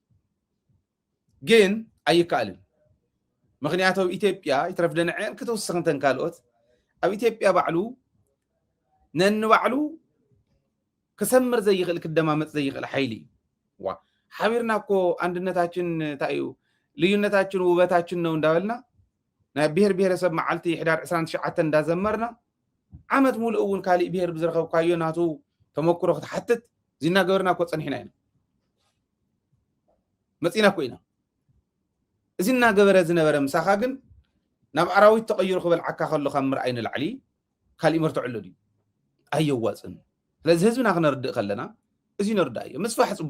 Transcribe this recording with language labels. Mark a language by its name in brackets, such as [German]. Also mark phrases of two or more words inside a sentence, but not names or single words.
[Tigrinya] ግን ኣይከኣልን ምክንያቱ ኢትዮጵያ ይትረፍደንዐን ከተወሰኽን ተንካሎት ኣብ ኢትዮጵያ ባዕሉ ነንባዕሉ ክሰምር ዘይኽእል ክደማመፅ ዘይኽእል ሓይሊ ዋ ሓቢርና እኮ [Amharic] አንድነታችን ታዩ ልዩነታችን ውበታችን ነው [Tigrinya] እንዳበልና ናይ ብሔር ብሔረሰብ መዓልቲ ሕዳር 29 እንዳዘመርና ዓመት ሙሉ እውን ካሊእ ብሔር ብዝረኸብካዮ ናቱ ተመክሮ ክትሓትት ዚና ገበርና እኮ ፀኒሕና ኢና መፂና እኮ ኢና እዚና ገበረ ዝነበረ ምሳኻ ግን ናብ ኣራዊት ተቐይሩ ክበልዓካ ከሎ ካብ ምርኣይ ንላዕሊ ካሊእ መርትዕሉ ድዩ ኣየዋፅን ስለዚ ህዝብና ክነርድእ ከለና እዚ ነርዳእ እዩ ምስፋሕ ፅቡቕ